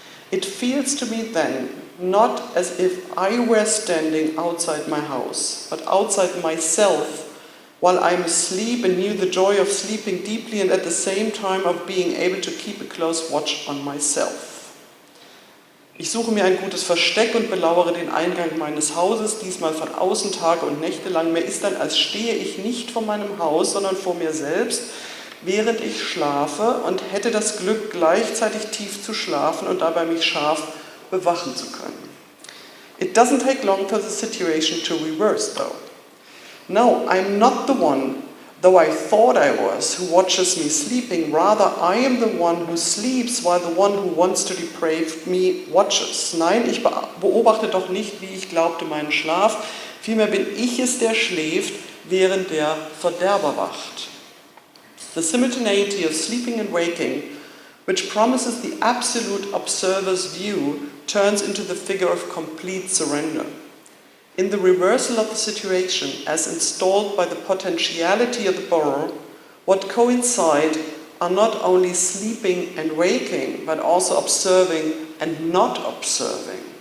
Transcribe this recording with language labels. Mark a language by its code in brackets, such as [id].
[en] It feels to me then not as if I were standing outside my house, but outside myself, while I am asleep and knew the joy of sleeping deeply and at the same time of being able to keep a close watch on myself. [de] Ich suche mir ein gutes Versteck und belauere den Eingang meines Hauses, diesmal von außen Tage und Nächte lang. Mir ist dann, als stehe ich nicht vor meinem Haus, sondern vor mir selbst, während ich schlafe, und hätte das Glück, gleichzeitig tief zu schlafen und dabei mich scharf bewachen zu können. [en] It doesn't take long for the situation to reverse, though. No, I'm not the one, though I thought I was, who watches me sleeping. Rather, I am the one who sleeps while the one who wants to deprave me watches. [de] Nein, ich beobachte doch nicht, wie ich glaubte, meinen Schlaf. Vielmehr bin ich es, der schläft, während der Verderber wacht. [en] The simultaneity of sleeping and waking, which promises the absolute observer's view, turns into the figure of complete surrender. In the reversal of the situation, as installed by the potentiality of the Burrow, what coincide are not only sleeping and waking, but also observing and not observing.